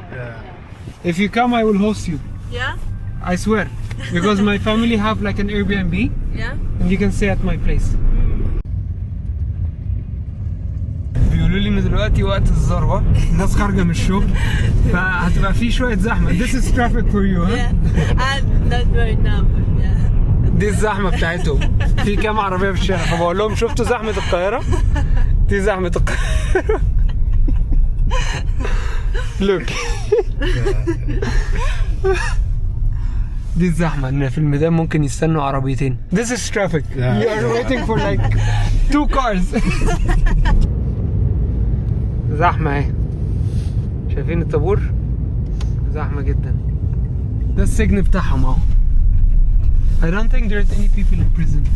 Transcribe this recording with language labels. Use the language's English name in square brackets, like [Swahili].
[English] Yeah. If you come, I will host you. Yeah? I swear, because my family have like an Airbnb. Yeah? And you can stay at my place. [Arabic] بيقولوا لي ان دلوقتي وقت الذروة، الناس خارجة من الشغل، فهتبقى في شوية زحمة. [English] This is traffic for you, huh? Yeah. And not right now, but yeah. [Arabic] دي الزحمة بتاعتهم. في كام عربية في الشارع، فبقول لهم شفتوا زحمة القاهرة؟ دي زحمة القاهرة. [English] Look. [Arabic] دي الزحمة، ان في الميدان ممكن يستنوا عربيتين. [English] This is traffic. You are waiting for like 2 cars. [Arabic] زحمة اهي، شايفين الطابور؟ زحمة جدا. ده السجن بتاعهم اهو. [English] I don't think there's any people in prison.